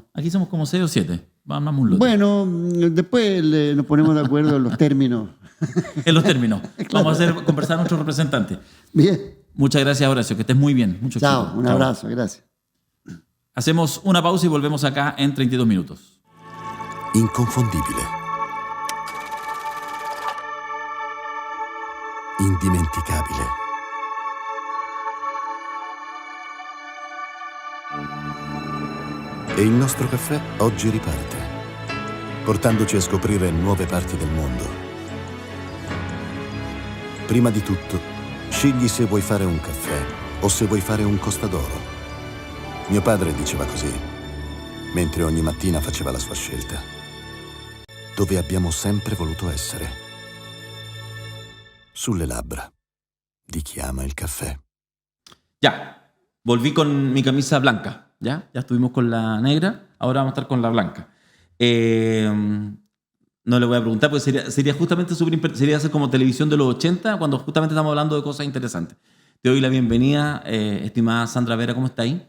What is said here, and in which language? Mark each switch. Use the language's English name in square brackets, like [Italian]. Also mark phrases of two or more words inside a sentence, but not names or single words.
[Spanish] Aquí somos como 6 o 7, vamos un lote. Bueno, después nos ponemos de acuerdo en los términos. En los términos. Claro. Vamos a conversar a nuestro representante. Bien. Muchas gracias, Horacio, que estés muy bien. Mucho Chao, éxito. Un abrazo, gracias. Hacemos una pausa y volvemos acá en 32 minutos. [Italian] Inconfondibile. Indimenticabile. E il nostro caffè oggi riparte, portandoci a scoprire nuove parti del mondo. Prima di tutto, scegli se vuoi fare un caffè o se vuoi fare un Costa d'Oro. Mio padre diceva così, mentre ogni mattina faceva la sua scelta. Dove abbiamo sempre voluto essere. Sulle labbra di chi ama [Spanish] el café. Ya, volví con mi camisa blanca, ya estuvimos con la negra, ahora vamos a estar con la blanca. No le voy a preguntar porque sería justamente sería hacer como televisión de los 80 cuando justamente estamos hablando de cosas interesantes. Te doy la bienvenida, estimada Sandra Vera, ¿cómo está ahí?